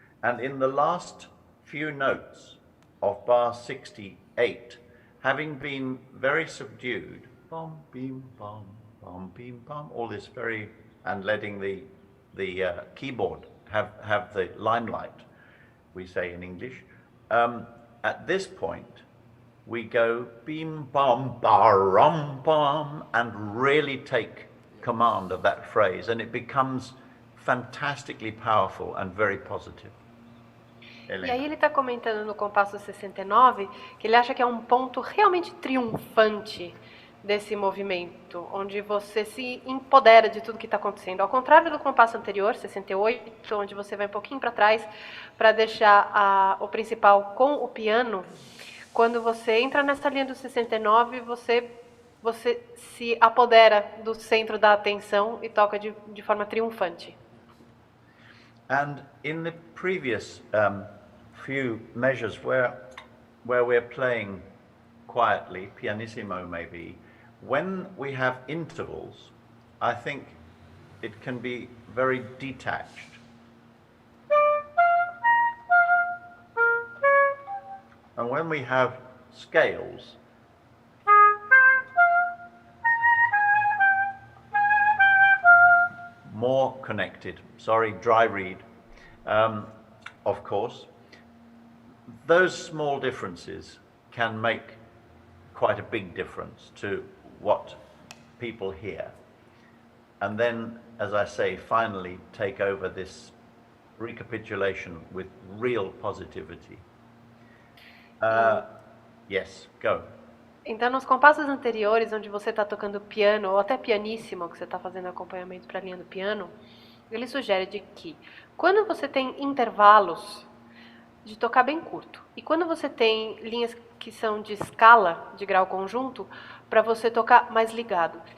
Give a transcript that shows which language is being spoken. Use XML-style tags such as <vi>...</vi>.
<en>And in the last few notes of bar 68, having been very subdued, bom, beam, bom, beam, bom, all this very, and letting the keyboard have the limelight, we say in English. At this point, we go beam, bom, barum, bom, and really take command of that phrase, and it becomes fantastically powerful and very positive.</en> <pt>E aí ele está comentando no compasso 69 que ele acha que é um ponto realmente triunfante desse movimento, onde você se empodera de tudo que está acontecendo. Ao contrário do compasso anterior, 68, onde você vai um pouquinho para trás para deixar o principal com o piano, quando você entra nessa linha do 69, você se apodera do centro da atenção e toca de forma triunfante.</pt> <en>And in the previous few measures where we're playing quietly, pianissimo maybe, when we have intervals, I think it can be very detached. And when we have scales, more connected, sorry, dry reed, of course, those small differences can make quite a big difference to what people hear. And then, as I say, finally take over this recapitulation with real positivity. Yes, go.</en> <pt>Então, nos compassos anteriores, onde você está tocando piano, ou até pianíssimo, que você está fazendo acompanhamento para a linha do piano, ele sugere de que, quando você tem intervalos, de tocar bem curto, e quando você tem linhas que são de escala, de grau conjunto, para você tocar mais ligado.</pt>